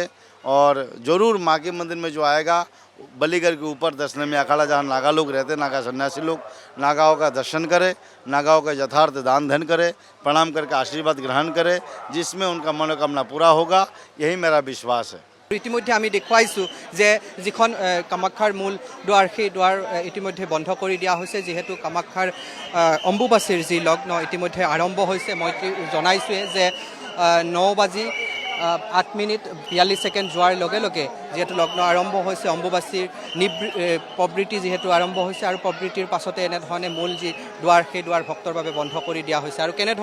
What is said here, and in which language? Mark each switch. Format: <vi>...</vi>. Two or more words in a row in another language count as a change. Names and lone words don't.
<hi>और ज़रूर माँ के मंदिर में जो आएगा, बलीगढ़ के ऊपर दशनमी अखाड़ा जहाँ नागा लोग रहते हैं, नागा सन्यासी लोग, नागाओं का दर्शन करे, नागाओं का यथार्थ दान धन करे, प्रणाम करके आशीर्वाद ग्रहण करे, जिसमें उनका मनोकामना पूरा होगा, यही मेरा विश्वास है।</hi> <as>ইতিমধ্যে আমি দেখুৱাইছোঁ যে যিখন কামাখ্যাৰ মূল দুৱাৰ, সেই দুৱাৰ ইতিমধ্যে বন্ধ কৰি দিয়া হৈছে, যিহেতু কামাখ্যাৰ অম্বুবাচীৰ যি লগ্ন ইতিমধ্যে আৰম্ভ হৈছে। মই জনাইছোঁৱে যে 9:08:42 যোৱাৰ লগে লগে যিহেতু লগ্ন আৰম্ভ হৈছে, অম্বুবাচীৰ প্ৰবৃত্তি যিহেতু আৰম্ভ হৈছে, আৰু প্ৰবৃত্তিৰ পাছতে এনেধৰণে মূল যি দুৱাৰ, সেই দুৱাৰ ভক্তৰ বাবে বন্ধ কৰি দিয়া হৈছে।</as>